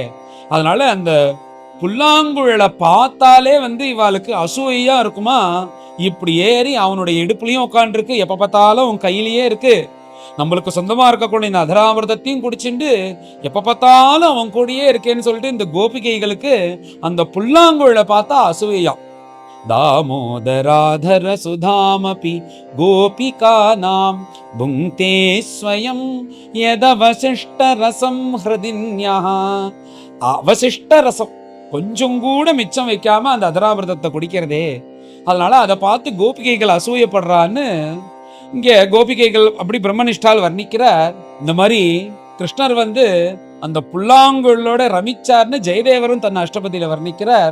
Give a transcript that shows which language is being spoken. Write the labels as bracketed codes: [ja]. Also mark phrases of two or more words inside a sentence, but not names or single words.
[ta] அதனால அந்த புல்லாங்குழலை பார்த்தாலே இவாளுக்கு அசூயா இருக்குமா. இப்படி ஏறி அவனுடைய இடுப்புலயும் உட்காந்துருக்கு, எப்ப பார்த்தாலும் உன் கையிலேயே இருக்கு, நம்மளுக்கு சொந்தமா இருக்கக்கூடிய இந்த அதராமிர்தத்தையும் குடிச்சுண்டு எப்ப பார்த்தாலும் அவன் கூடயே இருக்கேன்னு சொல்லிட்டு இந்த கோபிகைகளுக்கு அந்த புல்லாங்குழலை பார்த்தா அசூயா. [sa] दामोदराधर सुधामपि गोपिकानां भुङ्क्ते स्वयं यदवशिष्टरसं हृदिन्यः. [ta] அவசிஷ்ட ரசம் கொஞ்சம் கூட மிச்சம் வைக்காம அந்த அதராமிர்தத்தை குடிக்கிறதே, அதனால அதை பார்த்து கோபிகைகள் அசூயப்படுறான்னு இங்க கோபிகைகள் அப்படி பிரம்மனிஷ்டால் வர்ணிக்கிறார். இந்த மாதிரி கிருஷ்ணர் அந்த புல்லாங்குழலோட ரமிச்சார்னு ஜெயதேவரும் தன் அஷ்டபதியில வர்ணிக்கிறார்.